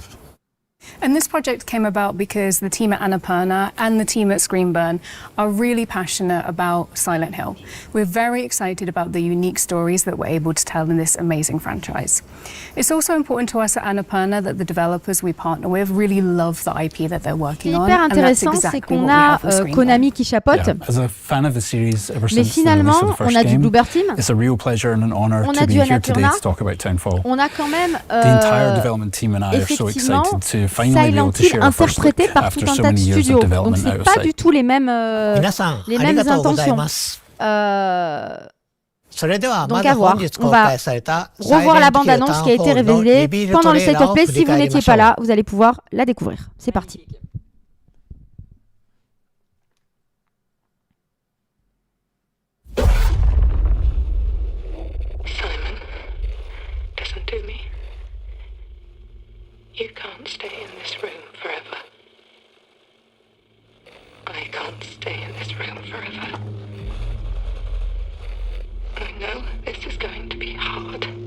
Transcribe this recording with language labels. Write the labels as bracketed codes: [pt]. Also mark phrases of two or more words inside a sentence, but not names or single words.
[en] And this project came about because the team at Annapurna and the team at Screenburn are really passionate about Silent Hill. We're very excited about the unique stories that we're able to tell in this amazing franchise. It's also important to us at Annapurna that the developers we partner with really love the IP that they're working on. [fr] Hyper intéressant, c'est qu'on a Konami qui chapeaute. [en] Yeah, as a fan of the series ever [fr] Mais [en] since [fr] finalement, [en] the release of the first [fr] on a du [en] game, [fr] Bluebird Team. [en] it's a real pleasure and an honor [fr] On [en] to [fr] a [en] be [fr] du [en] here today [fr] Annapurna. [en] to talk about Townfall. [fr] On a quand même [en] The entire development team and I are so [fr] effectivement [en] excited to finally be able [fr] Silent [en] to [fr] Hill [en] share our first look [fr] interprété par [en] after [fr] tout un [en] so [fr] tas de [en] many years [fr] studios. [en] of [fr] Donc [en] development [fr] c'est [en] out of [fr] pas [en] sight. [fr] du tout les mêmes [ja] 皆さん、あり [fr] mêmes [ja] がとうござい [fr] intentions. [ja] ます。 Euh, それでは [fr] Donc [ja] まず [fr] à voir. [ja] 本日 [fr] On [ja] 公 [fr] va [ja] 開された [fr] revoir la bande-annonce qui a été [ja] Silent Hill Townfall の [fr] révélée [ja] リビル [fr] pendant [ja] ト [fr] le [ja] レーラー [fr] setup [ja] を [fr] play. [ja] 振 [fr] Si [ja] り [fr] vous [ja] 返り [fr] n'étiez [ja] ましょ [fr] pas [ja] う。 [fr] là, vous allez pouvoir la découvrir. C'est parti. [en] Simon, listen to me. You can't stay in this room forever. I can't stay in this room forever. I know this is going to be hard.